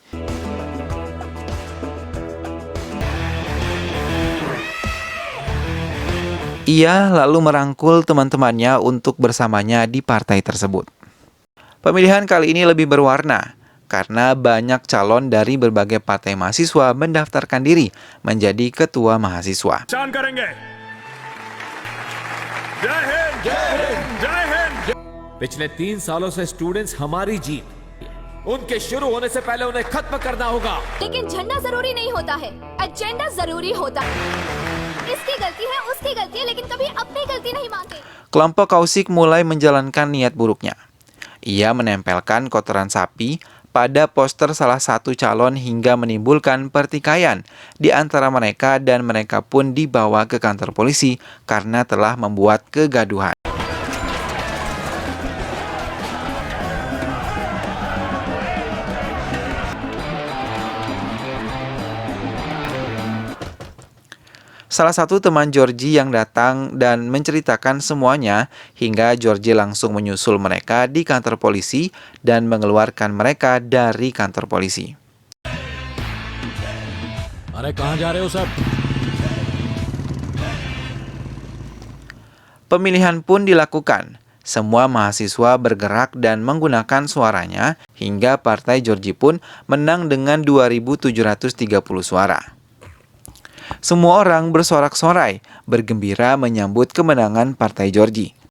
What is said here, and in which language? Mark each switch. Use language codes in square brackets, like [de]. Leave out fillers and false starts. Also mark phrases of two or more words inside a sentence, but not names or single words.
[id] Ia lalu merangkul teman-temannya untuk bersamanya di partai tersebut. Pemilihan kali ini lebih berwarna karena banyak calon dari berbagai partai mahasiswa mendaftarkan diri menjadi ketua mahasiswa. [hi] पहचान करेंगे जय हिंद जय हिंद जय हिंद पिछले 3 सालों से स्टूडेंट्स हमारी जीत, उनके शुरू होने से पहले उन्हें खत्म करना होगा। लेकिन झंडा जरूरी नहीं होता है, एजेंडा जरूरी होता है। इसकी गलती है, उसकी गलती है, लेकिन कभी अपनी गलती नहीं मानते। [id] Kelompok Kausik mulai menjalankan niat buruknya. Ia menempelkan kotoran sapi pada poster salah satu calon hingga menimbulkan pertikaian di antara mereka dan mereka pun dibawa ke kantor polisi karena telah membuat kegaduhan. Salah satu teman Georgie yang datang dan menceritakan semuanya hingga Georgie langsung menyusul mereka di kantor polisi dan mengeluarkan mereka dari kantor polisi. [hi] अरे कहाँ जा रहे हो सब? [id] Pemilihan pun dilakukan. Semua mahasiswa bergerak dan menggunakan suaranya hingga partai Georgie pun menang dengan 2.730 suara. Semua orang bersorak-sorai, bergembira menyambut kemenangan partai Georgie.